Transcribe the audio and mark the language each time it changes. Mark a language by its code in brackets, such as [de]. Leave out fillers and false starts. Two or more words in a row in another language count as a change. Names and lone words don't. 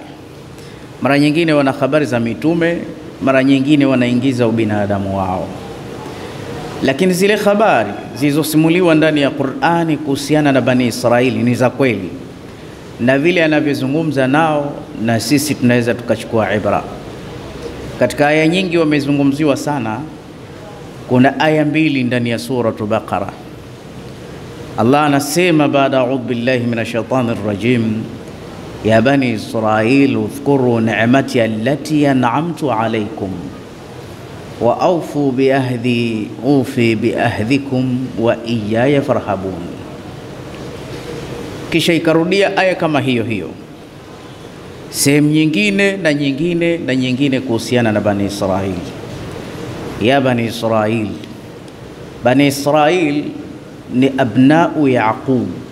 [sw] Mara nyingine wana habari za mitume, mara nyingine wanaingiza ubinadamu wao, lakini zile habari zilizosimuliwa ndani ya Qur'ani kuhusiana na Bani Israili ni za kweli, na vile anavyozungumza nao na sisi tunaweza tukachukua ibra. Katika aya nyingi wamezungumziwa sana. Kuna aya mbili ndani ya suratul Baqara. Allah anasema baada [ar] أعوذ بالله من الشيطان الرجيم يا بني إسرائيل اذكروا نعمتي التي أنعمت عليكم وأوفوا بعهدي أوف بعهدكم وإياي فارهبون. [sw] Kisha ikarudia aya kama hiyo hiyo sehemu nyingine na nyingine na nyingine kuhusiana na Bani Israil. [ar] يا بني إسرائيل, [sw] Bani Israil ni [ar] أبناء يعقوب.